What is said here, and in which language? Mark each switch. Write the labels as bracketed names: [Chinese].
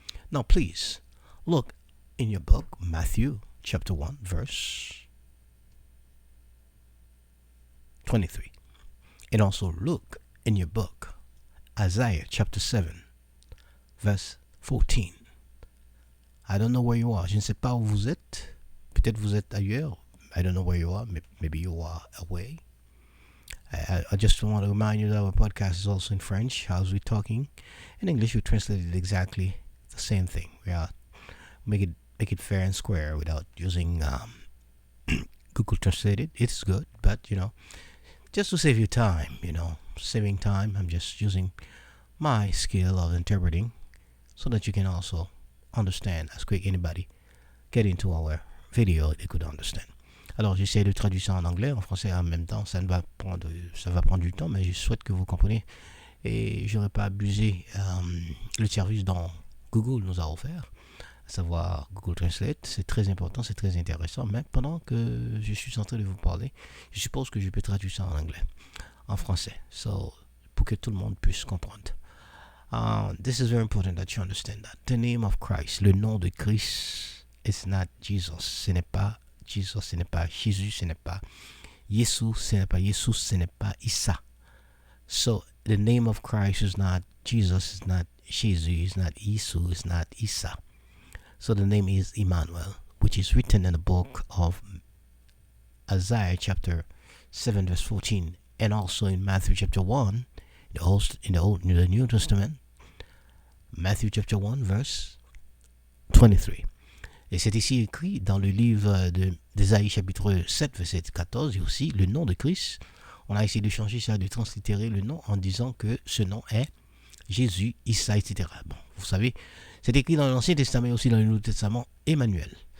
[English] Now please look in your book, Matthew chapter 1 verse 23. And also look in your book, Isaiah chapter 7, verse 14. I don't know where you are. [French] Je ne sais pas où vous êtes. Peut-être vous êtes ailleurs. [English] I don't know where you are. Maybe you are away. I just want to remind you that our podcast is also in French. As we're talking in English, we translated exactly the same thing. We are make it fair and square without using Google Translate. It's good, but just to save you time, saving time, I'm just using my skill of interpreting so that you can also understand as quick anybody get into our video, they could understand. [French] Alors, j'essaie de traduire ça en anglais, en français en même temps. Ça va prendre du temps, mais je souhaite que vous compreniez. Et je n'aurais pas abusé le service dont Google nous a offert, à savoir Google Translate. C'est très important, c'est très intéressant. Mais pendant que je suis en train de vous parler, je suppose que je peux traduire ça en anglais, en français, pour que tout le monde puisse comprendre. [English] This is very important that you understand that. The name of Christ, [French] le nom de Christ, [English] is not Jesus. [French] Ce n'est pas Jesus, ce n'est pas Jésus, ce n'est pas Yesu, ce n'est pas Jesus, ce n'est pas Isa. [English] So the name of Christ is not Jesus, it's not Jesus, it's not Yesu, it's not Isa. So the name is Emmanuel, which is written in the book of Isaiah chapter 7 verse 14 and also in Matthew chapter 1 in the New Testament, Matthew chapter 1 verse 23. [French] Et c'est ici écrit dans le livre d'Ésaïe chapitre 7 verset 14 et aussi le nom de Christ. On a essayé de changer ça, de translittérer le nom en disant que ce nom est Jésus, Isa, etc. Bon, vous savez, c'est écrit dans l'Ancien Testament et aussi dans le Nouveau Testament, Emmanuel.